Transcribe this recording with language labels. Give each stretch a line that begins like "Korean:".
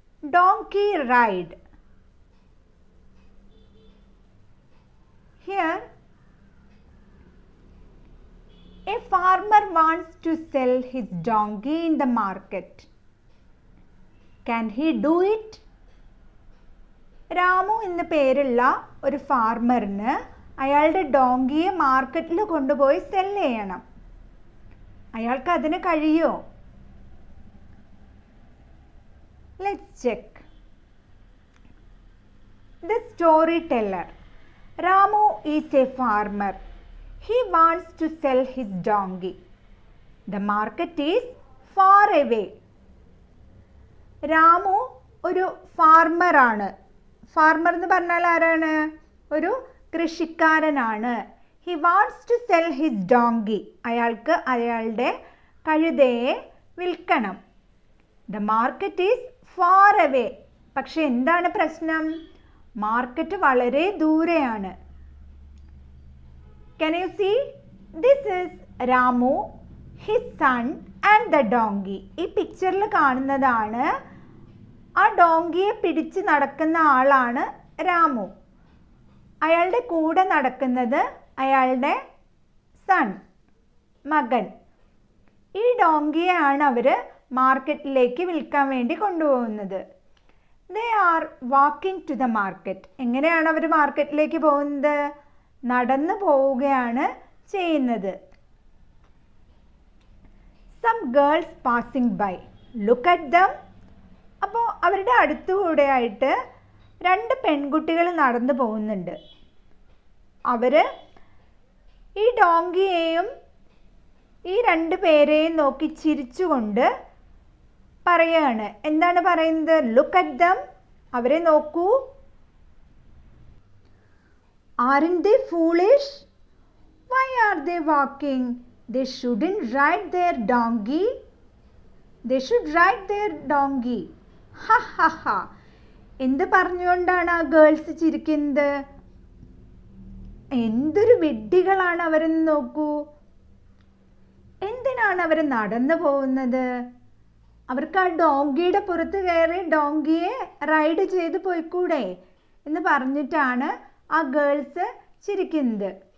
English: Donkey Ride. Here, a farmer wants to sell his donkey in the market. Can he do it?
Malayalam: Ramu എന്ന പേരുള്ള ഒരു ഫാർമറിന് അയാളുടെ ഡോങ്കിയെ മാർക്കറ്റിൽ കൊണ്ടുപോയി സെൽ ചെയ്യണം. അയാൾക്ക് അതിന് കഴിയുമോ?
English: Let's check. The storyteller. Ramu is a farmer. He wants to sell his donkey. The market is far away.
Malayalam: Ramu ഒരു ഫാർമറാണ്. ഫാർമർ എന്ന് പറഞ്ഞാൽ ആരാണ്? ഒരു കൃഷിക്കാരനാണ്.
English: He wants to sell his donkey.
Malayalam: അയാൾക്ക് അയാളുടെ കഴുതയെ വിൽക്കണം.
English: The market is far away.
Malayalam: പക്ഷെ എന്താണ് പ്രശ്നം? മാർക്കറ്റ് വളരെ ദൂരെയാണ്.
English: Can you see? This is Ramu, his son and the donkey.
Malayalam: ഈ പിക്ചറിൽ കാണുന്നതാണ് ആ ഡോങ്കിയെ പിടിച്ച് നടക്കുന്ന ആളാണ് രാമു. അയാളുടെ കൂടെ നടക്കുന്നത് അയാളുടെ സൺ, മകൻ. ഈ ഡോങ്കിയെയാണ് അവർ മാർക്കറ്റിലേക്ക് വിൽക്കാൻ വേണ്ടി കൊണ്ടുപോകുന്നത്.
English: They are walking to the market.
Malayalam: എങ്ങനെയാണ് അവർ മാർക്കറ്റിലേക്ക് പോകുന്നത്? നടന്നു പോവുകയാണ് ചെയ്യുന്നത്.
English: Some girls passing by. Look at them.
Malayalam: അപ്പോൾ അവരുടെ അടുത്തുകൂടെയായിട്ട് രണ്ട് പെൺകുട്ടികൾ നടന്നു പോകുന്നുണ്ട്. അവർ ഈ ഡോങ്കിയെയും ഈ രണ്ട് പേരെയും നോക്കി ചിരിച്ചുകൊണ്ട് പറയുകയാണ്. എന്താണ് പറയുന്നത്?
English: Look at them.
Malayalam: അവരെ നോക്കൂ.
English: Aren't they foolish? Why are they walking? They shouldn't ride their donkey. They should ride their donkey. Ha ha ha.
Malayalam: എന്ത് പറഞ്ഞുകൊണ്ടാണ് ആ ഗേൾസ് ചിരിക്കുന്നത്? എന്തൊരു വിഡ്ഢികളാണ് അവരെന്ന് നോക്കൂ. എന്തിനാണ് അവർ നടന്നു പോകുന്നത്? അവർക്ക് ആ ഡോങ്കിയുടെ പുറത്ത് കയറി ഡോങ്കിയെ റൈഡ് ചെയ്ത് പോയിക്കൂടെ എന്ന് പറഞ്ഞിട്ടാണ് ആ ഗേൾസ് ചിരിക്കുന്നത്.